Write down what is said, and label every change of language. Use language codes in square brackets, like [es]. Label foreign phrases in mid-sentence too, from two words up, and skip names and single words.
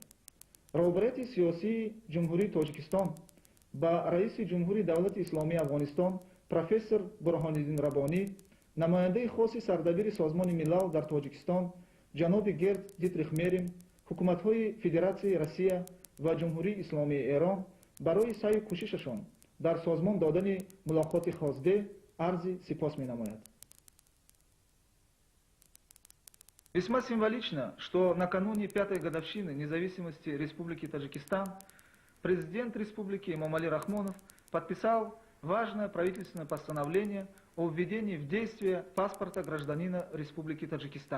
[tg] роҳбарияти сиёсии ҷумҳурии Тоҷикистон ба раиси ҷумҳурии давлати исломии Афғонистон профессор Бурҳониддин Раббонӣ, намояндаи хоси сардабири созмони миллал дар Тоҷикистон ҷаноби Герд Дитрих Мерин, ҳукуматҳои Федератсияи Россия ва ҷумҳурии исломии Эрон барои саъю кӯшишашон дар созмон додани мулоқоти хоздеҳ арзи сипос менамояд. [ru] Весьма символично, что накануне 5-й годовщины независимости Республики Таджикистан президент республики Эмомалӣ Рахмонов подписал важное правительственное постановление о введении в действие паспорта гражданина Республики Таджикистан.